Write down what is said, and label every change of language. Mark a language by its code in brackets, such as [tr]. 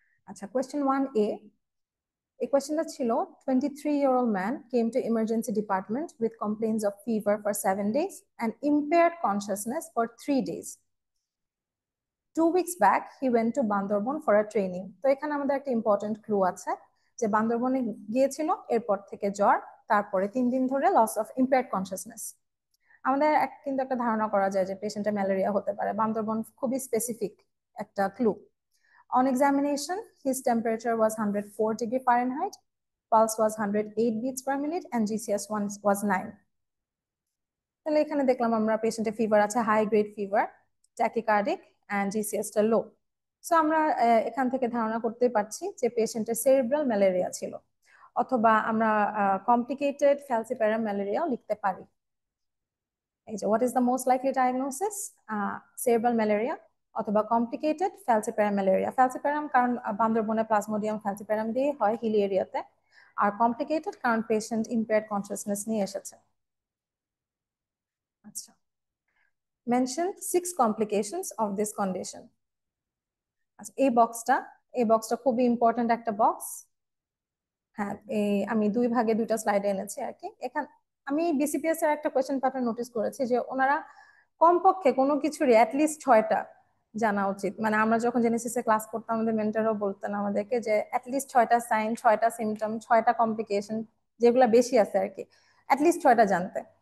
[bn] আচ্ছা, question one এ, এই কোয়েশ্চেনটা ছিল [en] 23-year-old man came to emergency department with complaints of fever for 7 days and impaired consciousness for 3 days. 2 weeks back he went to Bandarban for a training. [bn] তো এখানে আমাদের একটা important clue আছে যে বান্দরবনে গিয়েছিল, এরপর থেকে জ্বর, তারপরে 3 দিন ধরে লস অফ ইম্পেয়ার্ড কনসিয়াসনেস। আমাদের কিন্তু একটা ধারণা করা যায় যে পেশেন্টের ম্যালেরিয়া হতে পারে। বান্দরবন খুবই স্পেসিফিক একটা clue. [en] On examination, his temperature was 104 degree Fahrenheit, pulse was 108 beats per minute, and GCS1 was 9. [bn] তাহলে এখানে দেখলাম আমরা পেশেন্টের ফিভার আছে, high grade fever, ট্যাকিকার্ডিক, and জিসিএসটা low. So আমরা এখান থেকে ধারণা করতে পারছি যে পেশেন্টের সেরিব্রাল ম্যালেরিয়া ছিল, অথবা আমরা কমপ্লিকেটেড ফ্যালসিপ্যারাম ম্যালেরিয়াও লিখতে পারি। এই যে what is the most likely diagnosis, cerebral malaria অথবা কমপ্লিকেটেড ফ্যালসিপ্যারাম ম্যালেরিয়া। ফ্যালসিপ্যারাম কারণ বান্দরবনে প্লাজমোডিয়াম ফ্যালসিপ্যারাম দিয়ে হয় হিলি এরিয়াতে, আর কমপ্লিকেটেড কারণ পেশেন্ট ইম্পেয়ার্ড কনসিয়াসনেস নিয়ে এসেছে। [en] আচ্ছা, mention 6 complications of this condition. [bn] আচ্ছা, এই বক্সটা খুবই ইম্পর্টেন্ট একটা বক্স। হ্যাঁ, আমি দুই ভাগে দুইটা স্লাইডে এনেছি আর কি। আমি বিসিপিএস এর একটা কোয়েশ্চেন প্যাটার্ন নোটিস করেছি যে ওনারা কমপক্ষে কোনো কিছুরই অ্যাটলিস্ট 6টা জানা উচিত। মানে আমরা যখন জেনেসিসে ক্লাস করতাম আমাদের মেন্টরও বলতেন আমাদেরকে যে অ্যাটলিস্ট 6টা সাইন, 6টা সিমটম, 6টা কমপ্লিকেশন, যেগুলো বেশি আছে আর কি, অ্যাটলিস্ট 6টা জানতে।